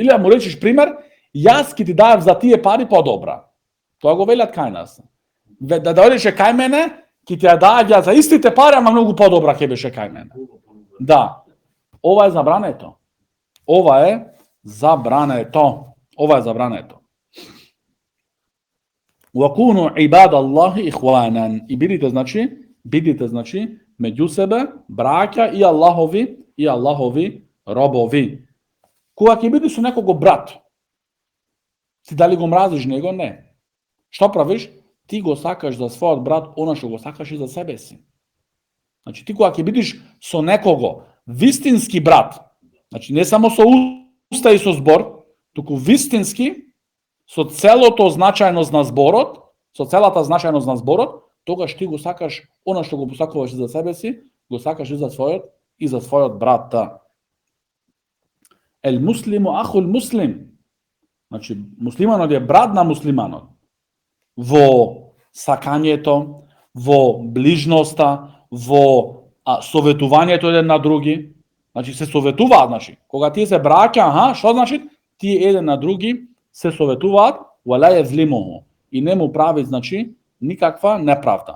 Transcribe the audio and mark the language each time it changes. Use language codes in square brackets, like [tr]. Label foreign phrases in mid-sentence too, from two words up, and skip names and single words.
[mk] Или му речиш пример, јас ки ти даев за тие пари подобра. Тоа го велат кај нас. Да дојдеше кај мене, ки ти ја даја за истите пари, ама многу подобра ќе беше кај мене. Да. Ова е забрането. Ова е забрането. [ar] وَكُونُوا عِبَادَ اللَّهِ إِخْوَانًا. [mk] И бидите, меѓу себе браќа и Аллахови робови. Кога ќе бидеш со некого брат, ти дали го мразиш него? Не. Што правиш? Ти го сакаш за својот брат она што го сакаш и за себе си. Значи ти кога ќе бидеш со некого вистински брат, значи не само со уста и со збор, туку вистински, со целата значајност на зборот, тогаш ти го сакаш она што го посакуваш за себе си, го сакаш и за својот брат. [ar] المسلم أخو المسلم. [mk] Значи, муслиманот е брат на муслиманот. Во сакањето, во ближноста, во советувањето еден на други. Значи, се советуваат, кога тие се браќа, што значи? Тие еден на други се советуваат, [ar] ولا يظلمه, [mk] и не му прави, никаква неправда.